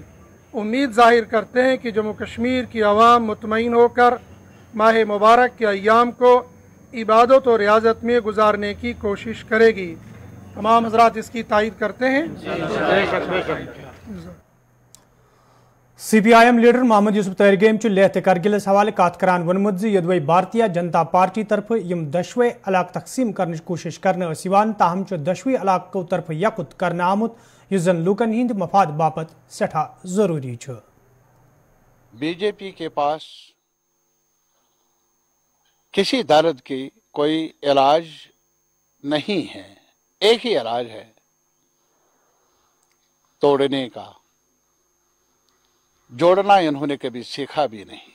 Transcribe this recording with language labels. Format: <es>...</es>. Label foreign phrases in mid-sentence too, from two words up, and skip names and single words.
<hi>उम्मीद ज़ाहिर करते हैं कि जम्मू कश्मीर की आवाम मुतमईन होकर माह मुबारक के अय्याम को इबादत और रियाज़त में गुजारने की कोशिश करेगी। तमाम हज़रात इसकी तायीद करते हैं।</hi> <ks>CPIM लीडर मोहम्मद यूसुफ तहरीगेम लेहत करगिलस हवाले कत करान वोनमुत यदवे भारतीय जनता पार्टी तरफ यम दशवे इलाक तकसीम करने कोशिश करने ताहम दशवे इलाको तरफ यकुत करने आमुत युस जन लूकन हिंद मफाद बापत सठा जरूरी छ।</ks> <hi>बीजेपी के पास किसी दर्द की कोई इलाज नहीं है, एक ही इलाज है तोड़ने का। जोड़ना इन्होंने कभी सीखा भी नहीं।</hi>